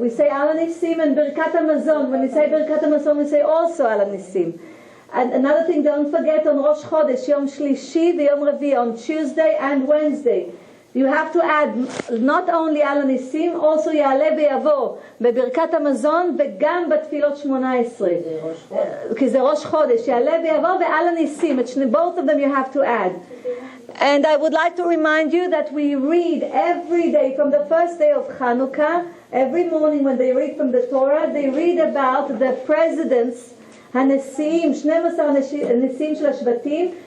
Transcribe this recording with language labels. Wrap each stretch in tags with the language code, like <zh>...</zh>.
<en>We say Al Nisim and Birkat HaMazon. When we say Birkat HaMazon, we say also Al Nisim. And another thing, don't forget on Rosh Chodesh, Yom Shlishi, Yom Revi, on Tuesday and Wednesday. You have to add not only Al Nisim, also Ya'aleh V'yavo</en> <he>בברכת המזון וגם בתפילות 18. כי זה ראש חודש, יעלה ויבוא ועל הניסים.</he> <en>Both of them you have to add. And I would like to remind you that we read every day from the first day of Chanukah, every morning when they read from the Torah, they read about the presidents,</en> <he>הנשיאים, 12 הנשיאים של השבטים.</he>